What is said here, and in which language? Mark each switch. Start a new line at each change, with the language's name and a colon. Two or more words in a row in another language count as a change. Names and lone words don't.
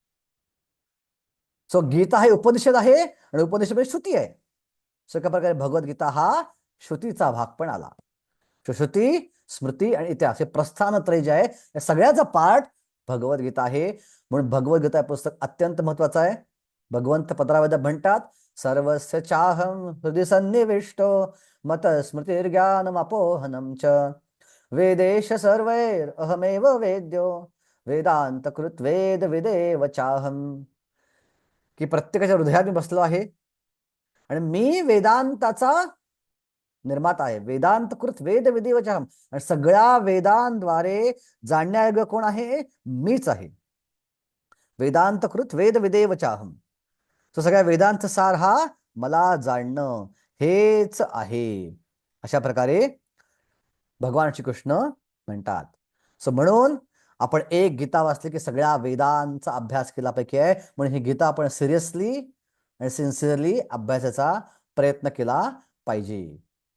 Marathi: सो गीता हे उपनिषद आहे आणि उपनिषद म्हणजे श्रुती आहे. सो एका प्रकारे भगवद्गीता हा श्रुतीचा भाग पण आला. श्रुती, स्मृती आणि इतिहास हे प्रस्थानत्रय जे आहे या सगळ्याचा पार्ट भगवद्गीता आहे. म्हणून भगवद्गीता हे पुस्तक अत्यंत महत्वाचं आहे. भगवंत 15 वेदात म्हणतात,
Sanskrit: सर्वस्य चाहम हृदय सन्निविष्टो मत स्मृतिर्ज्ञानमपोहनम च वेदेश सर्वैर अहमेव वेद्यो वेदांत कृत वेद विदेव चाहम.
Marathi: की प्रत्येकाच्या हृदयात मी बसलो आहे आणि मी वेदांताचा निर्माता आहे.
Sanskrit: वेदांत कृत वेद विदेव चाहम,
Marathi: आणि सगळ्या वेदांद्वारे जाणण्यायोग्य कोण आहे? मीच आहे.
Sanskrit: वेदांत कृत वेद विदेव चाहम.
Marathi: तो सगळ्या वेदांत सार हा मला जाणणं हेच आहे, अशा प्रकारे भगवान श्रीकृष्ण म्हणतात. सो म्हणून आपण एक गीता वाचली की सगळ्या वेदांचा अभ्यास केल्यापैकी आहे, म्हणून ही गीता आपण सिरियसली आणि सिन्सिअरली अभ्यासाचा प्रयत्न केला पाहिजे.